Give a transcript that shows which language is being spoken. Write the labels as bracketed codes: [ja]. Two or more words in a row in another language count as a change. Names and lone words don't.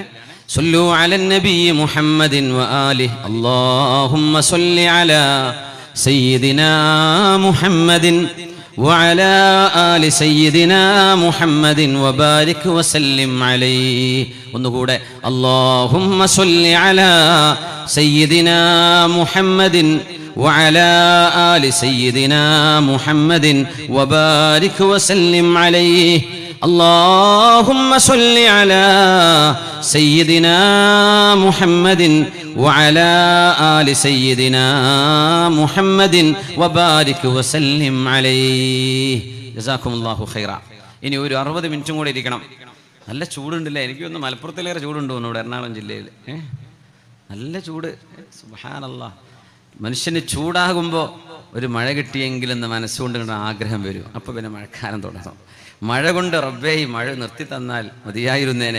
[ar] صلوا على النبي محمد وآله اللهم صل على سيدنا محمد وعلى آل سيدنا محمد وبارك وسلم عليه. [ml] ഒന്നുകൂടെ. [ar] اللهم صل على سيدنا محمد وعلى آل سيدنا محمد وبارك وسلم عليه. اللهم صل على سيدنا محمد وعلى آل سيدنا محمد وبارك وسلم عليه. جزاكم الله خيرا. [ml] ഇനി ഒരു 60 മിനിറ്റും കൂടെ ഇരിക്കണം. നല്ല ചൂടുണ്ടല്ലേ? എനിക്കൊന്ന് മലപ്പുറത്തിലേറെ ചൂടുണ്ട് തോന്നുന്നു, എറണാകുളം ജില്ലയിൽ നല്ല ചൂട്. സുബ്ഹാനല്ലാഹ്. മനുഷ്യന് ചൂടാകുമ്പോൾ ഒരു മഴ കിട്ടിയെങ്കിലെന്ന് മനസ്സുകൊണ്ട് ആഗ്രഹം വരും. അപ്പോൾ പിന്നെ മഴക്കാലം തുടങ്ങും. മഴ കൊണ്ട് റബ്ബേ ഈ മഴ നിർത്തി തന്നാൽ മതിയായിരുന്നേനെ.